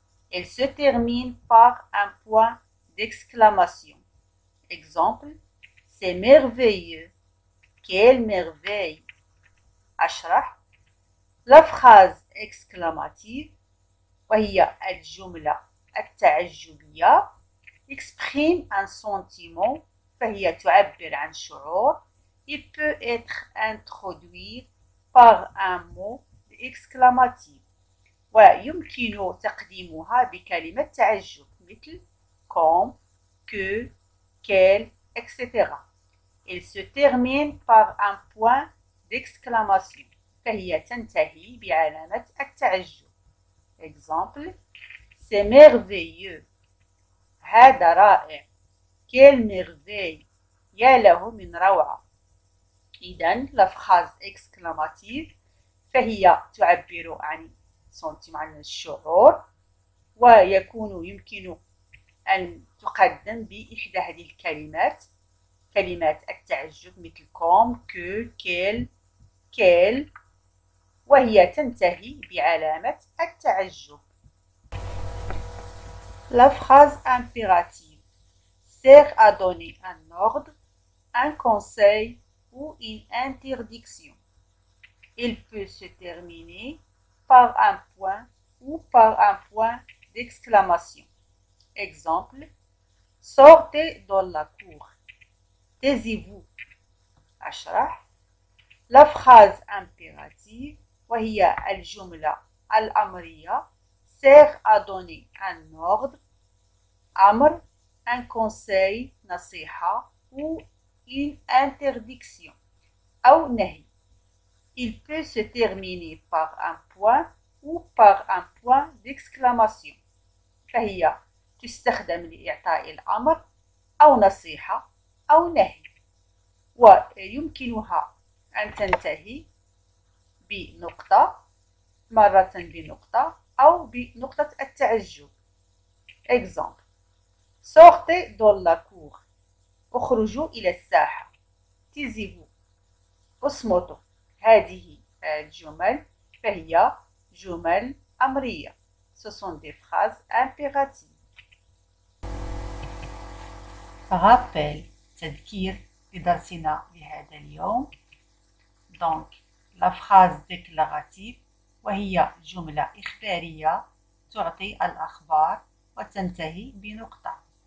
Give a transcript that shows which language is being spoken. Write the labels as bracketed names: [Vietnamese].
[French] Elle se termine par un point d'exclamation. Exemple, c'est merveilleux. Quelle merveille. [Arabic] أشرح. [French] La phrase exclamative [Arabic] وهي الجملة التعجبية [French] exprime un sentiment [Arabic] فهي تعبر عن شعور. [French] Il peut être introduit par un mot exclamatif [Arabic] ويمكن تقديمها بكلمة تعجب مثل [French] comme, que, quel, etc. Il se termine par un point d'exclamation [Arabic] فهي تنتهي بعلامة التعجب. [French] Exemple, c'est merveilleux. [Arabic] هذا رائع. [French] Quelle merveille. [Arabic] يا له من روعة. إذا لا فراز إكسكلاماتيف فهي تعبر عن سنتيم، عن الشعور، يمكن أن تقدم بإحدى هذه الكلمات، كلمات التعجب مثل كوم، كو، كيل، كيل، وهي تنتهي بعلامة التعجب. [French] La phrase impérative sert à donner un ordre, un conseil ou une interdiction. Il peut se terminer par un point ou par un point d'exclamation. Exemple: sortez dans la cour. Taisez-vous. [Arabic] أشرح. [French] La phrase impérative [Arabic] وهي الجملة الأمرية [French] sert à donner un ordre, [Arabic] أمر, [French] un conseil, [Arabic] نصيحة, [French] ou une interdiction [Arabic] أو نهي. [French] Il peut se terminer par un point ou par un point d'exclamation. [Arabic] فهي تستخدم لإعطاء الأمر أو نصيحة أو نهي، ويمكنها أن تنتهي بنقطة، مرة بنقطة أو بنقطة التعجب. [French] Exemple: sortez dans la cour. [Arabic] اخرجوا إلى الساحة. [French] taisez-vous. [Arabic] اصمتوا. هذه الجمل فهي جمل أمرية. [French] Ce sont des phrases impératives. [Arabic] Rappel, تذكير بدرسنا لهذا اليوم. [French] Donc, la phrase déclarative [Arabic] وهي جملة إخبارية تعطي الأخبار وتنتهي بنقطة.